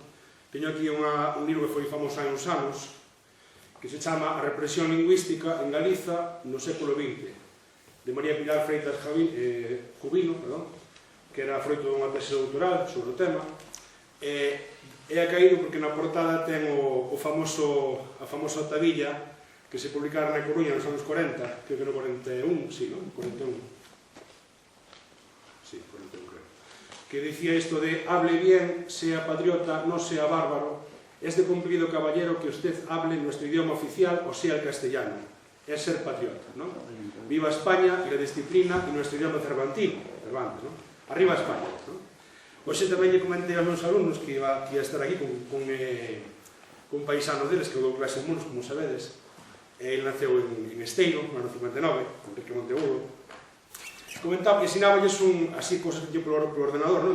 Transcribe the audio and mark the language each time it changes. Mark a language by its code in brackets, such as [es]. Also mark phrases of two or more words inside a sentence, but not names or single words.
[gl] Teño aquí un libro que foi famoso hai uns anos que se chama A represión lingüística en Galiza no século XX, de María Pilar Freitas Jubino, que era froito dunha tese doutoral sobre o tema, e ha caído porque na portada ten a famosa tabilla que se publicara na Coruña nos anos 40, creo que no 41, [es] sí, non? [gl] 41. Sí, 41 creo. Que dicía isto de [es] hable bien, sea patriota, no sea bárbaro, es de cumplido caballero que usted hable nuestro idioma oficial o sea el castellano. Es ser patriota, ¿no? Viva España y la disciplina y nuestro idioma cervantino, Cervantes, ¿no? Arriba España, ¿no? [gl] Hoxe tamén lle comentei aos meus alumnos que iba a estar aquí con paisanos deles, que eu dou clase en Munos, como sabedes. Ele naceu en Esteiro, no ano 59, Enrique Monteagudo. Comentaba que ensináballes así cosas que lle polo ordenador, non?